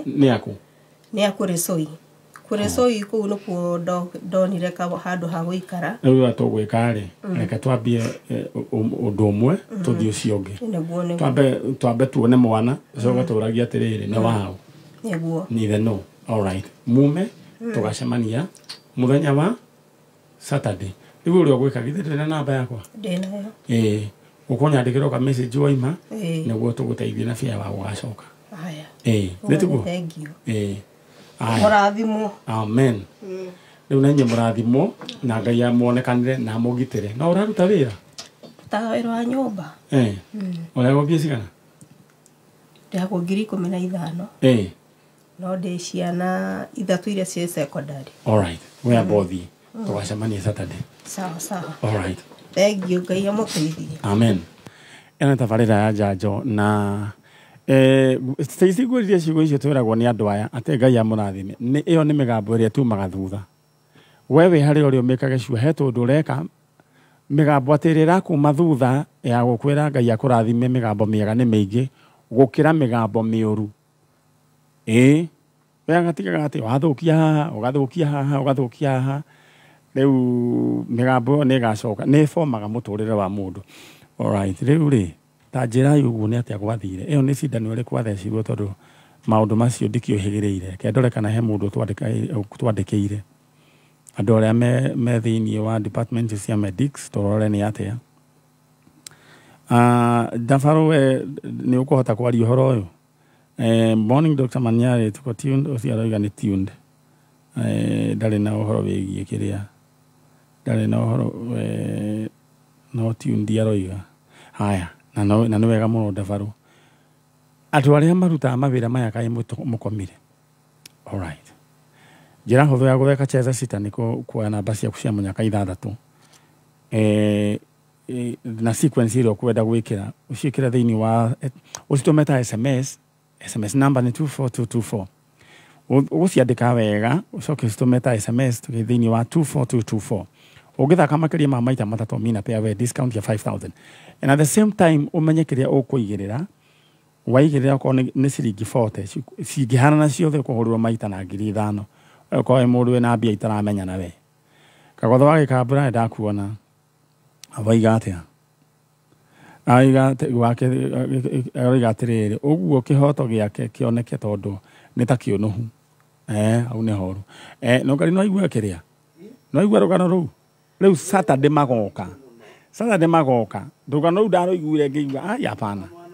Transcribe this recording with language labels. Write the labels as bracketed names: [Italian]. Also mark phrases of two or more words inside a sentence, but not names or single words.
[Kikuyu] Nĩ aku? Nĩ aku Resoi. Kuresoi kũu nĩkuo ndonire handũ ha gũikara. Rĩu tũgwĩka rĩ reke twambie ũndũ ũmwe tũthiĩ ũcio ũngĩ. Twambe tuone mwana coka tũragia atĩrĩrĩ nĩ wao. Nĩguo. [English] Neither no. All right. [Kikuyu] Mume tũgacemania mũthenya wa Saturday. Rĩu ũrĩa ũgwĩka githĩ na namba yakwa? Ndĩnayo. Ũkũnyandĩkĩra ka message waima nĩguo tũgũteithie na bia wa gũgacoka. Haya. Nĩtiguo? [English] Thank you. [Kikuyu] Mũrathimo. Amen. Rĩu na inyuĩ mũrathimo na Ngai amuonekanire na amũgitĩre. Na ũraruta wĩra? Ta wĩra wa nyũmba. Ũrĩa mbia cigana? Ndĩhakwo 15,000. No ndĩ ciana 3 iria ciĩ secondary. [English] All right. [Kikuyu] We bothi. Tũgacemania Saturday. Sawa. [English] All right. Thank you. [Kikuyu] Ngai amũteithie. Amen. Ena tabarĩra ya njanjo na Stacy gwĩrĩria ciugo icio twĩragwo nĩ andũ aya atĩ Ngai amũrathime. Ĩyo nĩ mĩgambo ĩrĩa tumaga thutha. Wewe harĩ ũrĩa ũmĩkaga cio hetwo ũndũ ũreka mĩgambo atĩ ĩrakuma thutha ya gũkwĩra Ngai akũrathime mĩgambo mĩega nĩ mĩingĩ gũkĩra mĩgambo mĩũru. We agatigaga atĩ ũgathũkia haha. Rĩu mĩgambo ĩyo nĩ ĩgacoka nĩ ĩbomaga mũtũrĩre wa mũndũ. [English] All right. [Kikuyu] Rĩu rĩ ta njĩra ũguo nĩ atĩa gwathire. Ĩyo nĩ cindano ĩrĩ kwathecirwo tondũ maũndũ macio ndikĩũhĩgĩrĩire. Kendore kana he mũndũ twandĩkĩire. Andũ arĩa me thĩinĩ wa department cia medics tũrore nĩ atĩa. Ndabaro we nĩ ũkũhota kwaria ũhoro ũyũ. [English] Morning Dr. [Kikuyu] Maniare tuko tuned ũcio aroiga nĩ tuned. Ndarĩ na ũhoro wĩgiĩ kĩrĩa. Ndarĩ na ũhoro no tuned aroiga. Haya. Na nĩ wega mũno Ndabaro. Andũ arĩa marutaga mawĩra maya kaĩ mũkomire. [English] All right. [Kikuyu] Njĩra hũthũ ya gũtheka [Swahili] cheza sita [Kikuyu] nĩ kuoya namba ciaku cia mũnyaka 6. Na sequence ĩrĩa ũkwenda gwĩkĩra ũciĩkĩra thĩinĩ wa ũcitũme ta [English] SMS number [Kikuyu] nĩ 24224. Ũgũciandĩka wega ũcoke ũcitũme ta SMS thĩinĩ wa 24224. Ũngĩthaka makĩria ma maita matatũ mina pay we discount ya 5,000. [English] And at the same time [Kikuyu] umenye kĩrĩa ũkũigĩrĩra waigĩrĩra okorwo nĩ ciringi 40 cingĩhana na ciothe ũkũhũrĩrwo maita na 5,000 okorwo mũndũ wĩna mbia itaramenya na we. Kagotho wa Gikambura ndakuona avaiga atia aiga wake aiga atiriri uguo kihoto giake kioneke tondu ni ta kiunuhu au ne horu no ngari no igua kiria no igua rugano riu Saturday magoka rugano riu ndaruiguire ngiuga ai hapana